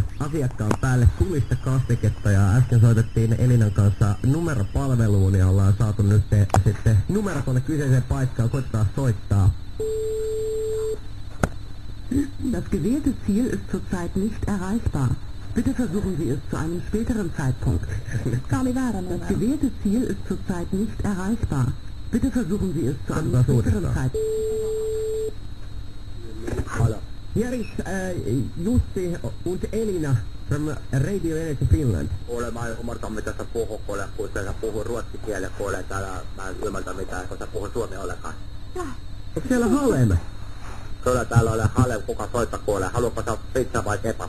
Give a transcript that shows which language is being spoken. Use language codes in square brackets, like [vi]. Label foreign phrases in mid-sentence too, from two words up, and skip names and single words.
[fi] asiakkaan päälle tulista kastiketta ja äsken soitettiin Elinan kanssa numeropalveluun ja ollaan saatu nyt sitten numero tuonne kyseiseen paikkaan. Koitetaan soittaa. [de] Das gewählte Ziel ist zurzeit nicht erreichbar. Bitte versuchen Sie es zu einem späteren Zeitpunkt. Das gewählte Ziel ist zurzeit nicht erreichbar. Bitte versuchen Sie es zu einem späteren Zeitpunkt. [en] Hello. Here is Jussi und Elina from Radio Energy Finland. [fi] Kuule, mä en ymmärtä mitä sä puhuu, kuule, kun sä puhuu ruotsikielä, kuule, täällä mä en ymmärtä mitään, kun sä puhuu suomea ollenkaan. Onko siellä Halem? Kyllä täällä on Halem, kuka soittaa, kuule, haluatko sä pizza vai kebab?